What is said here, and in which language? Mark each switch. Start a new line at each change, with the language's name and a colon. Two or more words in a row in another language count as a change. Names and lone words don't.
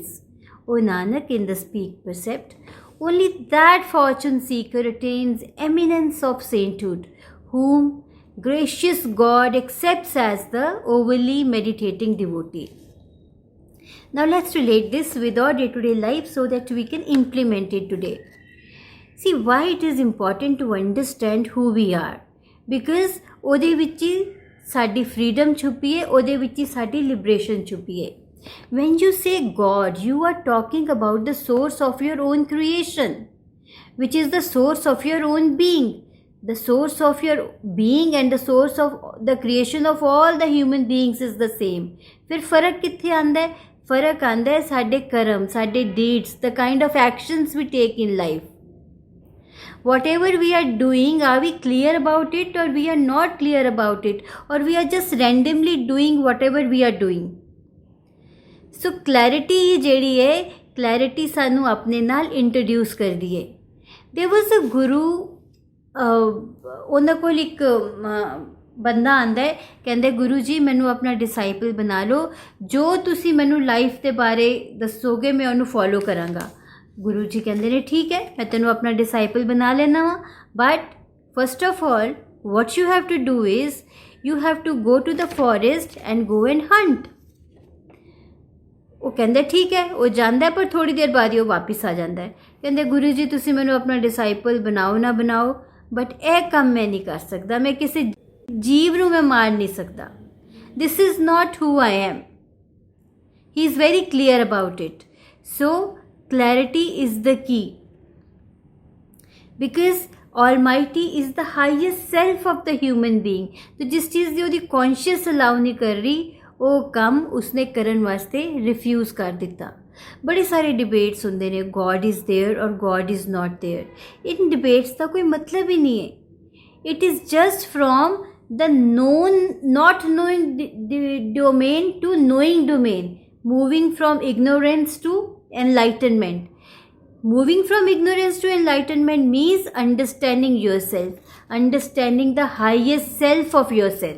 English: O Nanak, in the speak precept, only that fortune seeker attains eminence of sainthood, whom gracious God accepts as the overly meditating devotee. Now let's relate this with our day-to-day life so that we can implement it today. See why it is important to understand who we are, because
Punjabi: ਉਹਦੇ ਵਿੱਚ ਹੀ ਸਾਡੀ freedom ਛੁਪੀ ਹੈ, ਉਹਦੇ ਵਿੱਚ ਹੀ ਸਾਡੀ liberation ਛੁਪੀ ਹੈ.
English: When you say God, you are talking about the source of your own creation, which is the source of your own being. The source of your being and the source of the creation of all the human beings is the same.
Punjabi: ਫਿਰ ਫਰਕ ਕਿੱਥੇ ਆਉਂਦਾ ਹੈ? ਫਰਕ ਆਉਂਦਾ ਹੈ ਸਾਡੇ ਕਰਮ, ਸਾਡੇ deeds,
English: the kind of actions we take in life. Whatever we are doing, are we clear about it or we are not clear about it, or we are just randomly doing whatever we are doing? So clarity
Punjabi: ही ਜਿਹੜੀ ਹੈ, clarity ਸਾਨੂੰ ਆਪਣੇ ਨਾਲ introduce ਕਰਦੀ ਹੈ.
English: There was a guru,
Punjabi: ਉਹਨਾਂ ਕੋਲ ਇੱਕ ਬੰਦਾ ਆਂਦਾ ਹੈ, ਕਹਿੰਦੇ ਗੁਰੂ ਜੀ ਮੈਨੂੰ ਆਪਣਾ ਡਿਸਾਈਪਲ ਬਣਾ ਲਓ, ਜੋ ਤੁਸੀਂ ਮੈਨੂੰ ਲਾਈਫ ਦੇ ਬਾਰੇ ਦੱਸੋਗੇ ਮੈਂ ਉਹਨੂੰ ਫੋਲੋ ਕਰਾਂਗਾ.
Hindi: गुरु जी कहते हैं ठीक है,
Punjabi: ਮੈਂ ਤੈਨੂੰ ਆਪਣਾ ਡਿਸਾਈਪਲ ਬਣਾ ਲੈਣਾ ਵਾ,
English: but first of all what you have to do is you have to go to the forest and go and hunt.
Punjabi: ਉਹ ਕਹਿੰਦੇ ਠੀਕ ਹੈ, ਉਹ ਜਾਂਦਾ ਪਰ ਥੋੜੀ ਦੇਰ ਬਾਅਦ ਹੀ ਉਹ ਵਾਪਸ ਆ ਜਾਂਦਾ ਹੈ. ਕਹਿੰਦੇ ਗੁਰੂ ਜੀ ਤੁਸੀਂ ਮੈਨੂੰ ਆਪਣਾ ਡਿਸਾਈਪਲ ਬਣਾਓ ਨਾ ਬਣਾਓ, ਬਟ ਇਹ ਕੰਮ ਮੈਂ ਨਹੀਂ ਕਰ ਸਕਦਾ, ਮੈਂ ਕਿਸੇ ਜੀਵ ਨੂੰ ਮੈਂ ਮਾਰ ਨਹੀਂ ਸਕਦਾ.
English: This is not who I am. He is very clear about it. So clarity is the key, because Almighty is the highest self of the human being.
Hindi: तो जिस चीज़
Punjabi: ਦੀ ਉਹਦੀ
English: conscious allow
Punjabi: ਨਹੀਂ ਕਰ ਰਹੀ, ਉਹ ਕੰਮ ਉਸਨੇ ਕਰਨ ਵਾਸਤੇ refuse ਕਰ ਦਿੱਤਾ. ਬੜੇ ਸਾਰੇ debates ਹੁੰਦੇ ਨੇ,
English: God is there or God is not there.
Punjabi: in debates ਦਾ ਕੋਈ ਮਤਲਬ ਹੀ ਨਹੀਂ ਹੈ.
English: It is just from the known not knowing domain to knowing domain, moving from ignorance to enlightenment. Moving from ignorance to enlightenment means understanding yourself, understanding the highest self of yourself.